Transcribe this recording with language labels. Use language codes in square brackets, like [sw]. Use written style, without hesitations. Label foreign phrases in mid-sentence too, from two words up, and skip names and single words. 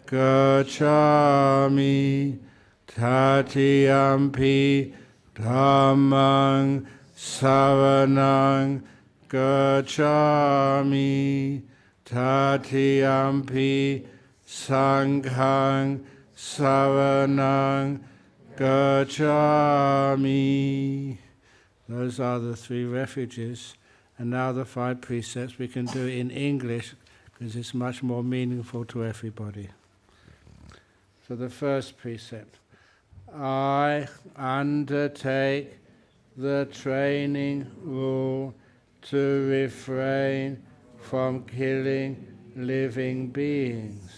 [pi] Gacchami, Tatiyampi Dhammang Saranang Gacchami, Tatiyampi Sanghang Saranang Gacchami. [en] Those are the 3 refuges. And now the 5 precepts we can do in English because it's much more meaningful to everybody. So the first precept. I undertake the training rule to refrain from killing living beings.